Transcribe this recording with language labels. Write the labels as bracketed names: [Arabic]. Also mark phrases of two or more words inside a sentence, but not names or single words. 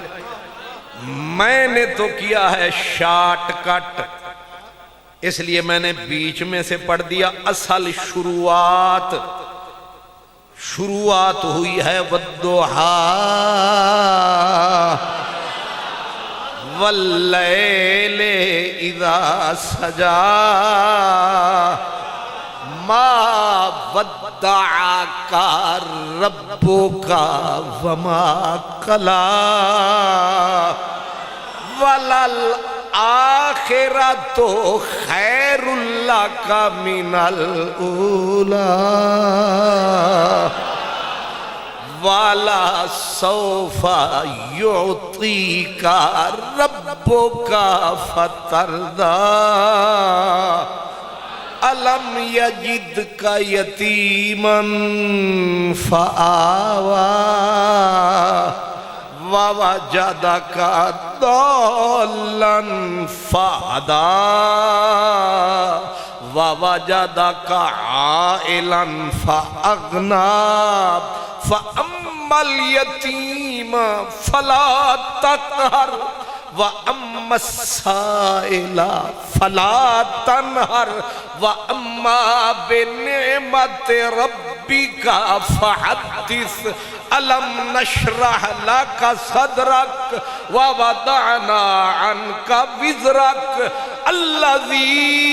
[Urdu] میں نے تو کیا ہے شارٹ کٹ، اس لیے میں نے بیچ میں سے پڑھ دیا۔ اصل شروعات ہوئی ہے والضحیٰ [Arabic] واللیل اذا سجا ما ودعک ربک وما قلی وللآخرۃ خیر لک من الاولی والا سوفا یعطیکا ربکا فتردا الم یجدکا یتیما فآوا ووجدکا ضالا فہدا ووجدک عائلا فأغنا فأما اليتیم فلا تقہر وأما السائل فلا تنہر وأما بنعمت ربک فحدث ألم نشرح لك صدرك ووضعنا عنك وزرك الذي